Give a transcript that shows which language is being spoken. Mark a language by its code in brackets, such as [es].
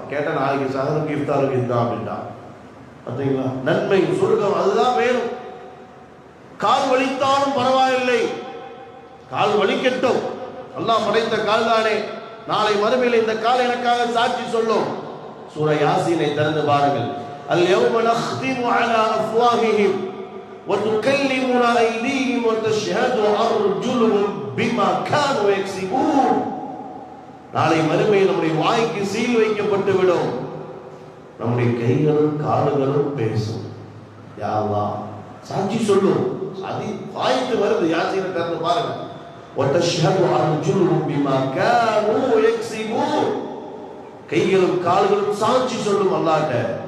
[ta] கேட்டா நாளைக்கு சஹருக்கு இஃப்தாருக்கு இதுதான் அப்படின்ட்டா. பார்த்தீங்களா, நன்மை சொர்க்கம் அதுதான் வேணும். கால் வலித்தாலும் பரவாயில்லை, கால் வலிக்கட்டும், அல்லாஹ் படைத்த கால் தானே, நாளை மறுமையில் இந்த கால் எனக்காக சாட்சி சொல்லும். சூரா யாசீனை திறந்து பாருங்கள். [ar] அல் யௌம நக்திமு அலா அஃப்வாஹிஹிம் وتكلمنا أيديهم وتشهد أرجلهم بما كانوا يكسبون. [ta] நாளை மறுமையில் நம்முடைய வாய்க்கு சீல் வைக்கப்பட்டு விடும், நம்முடைய கைகளும் கால்களும் பேசும். யா அல்லாஹ் சாட்சி சொல்லும், அது வாய்க்கு வருது. யாசீனை திறந்து பாருங்க. [ar] وتشهد أرجلهم بما كانوا يكسبون, [ta] கைகளும் கால்களும் சாட்சி சொல்லும் அல்லாஹ்ட்ட.